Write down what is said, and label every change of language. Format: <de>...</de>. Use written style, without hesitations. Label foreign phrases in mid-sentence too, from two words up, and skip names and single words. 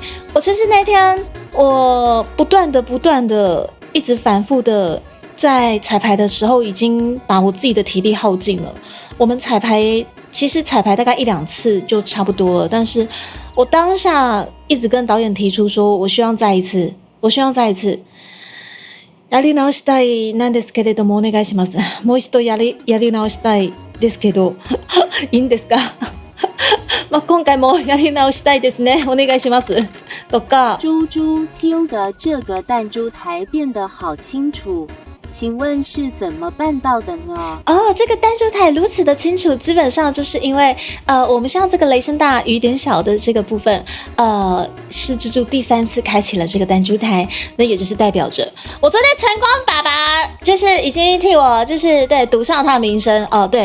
<zh>我其实那天我不断的一直反复的在彩排的时候，已经把我自己的体力耗尽了。我们其实彩排大概1-2次就差不多了，但是我当下一直跟导演提出说，我希望再一次。</zh> <ja>やり直したいなんですけれどもお願いします。もう一度やり直したいですけど、いいんですか？まあ今回もやり直したいですね。お願いします。とか。</ja> <zh>猪猪听的这个弹珠台变得好清楚，请问是怎么办到的呢？哦，这个弹珠台如此的清楚，基本上就是因为我们像这个雷声大雨点小的这个部分，是猪猪第3次开启了这个弹珠台，那也就是代表着我昨天晨光爸爸就是已经替我就是对赌上他的名声哦，对。</zh>